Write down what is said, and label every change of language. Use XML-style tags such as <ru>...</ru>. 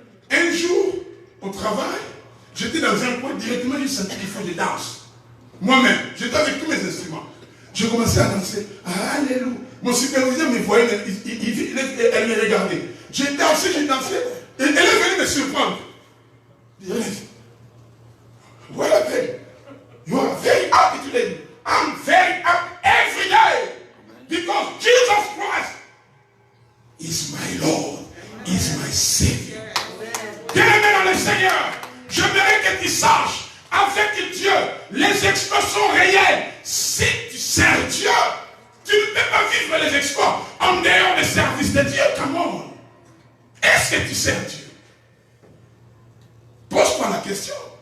<fr>Un jour, au travail, j'étais dans un coin, directement, j'ai senti qu'il faut que je danse. Moi-même, j'étais avec tous mes instruments. Je commençais à danser. Alléluia. Mon superviseur me voyait, elle me regardait. J'ai dansé. Et elle est venue me surprendre. Voilà, babe.</fr> <en>You are very happy today. I'm very happy every day. Because Jesus Christ is my Lord, is my Savior.</en> <fr>Bien-aimé dans le Seigneur, j'aimerais que tu saches, avec Dieu, les exploits sont réels. Si tu sers Dieu, tu ne peux pas vivre les exploits en dehors des services de Dieu.</fr> <en>Come on.</en> <fr>Est-ce que tu sers Dieu? Pose-toi la question.</fr>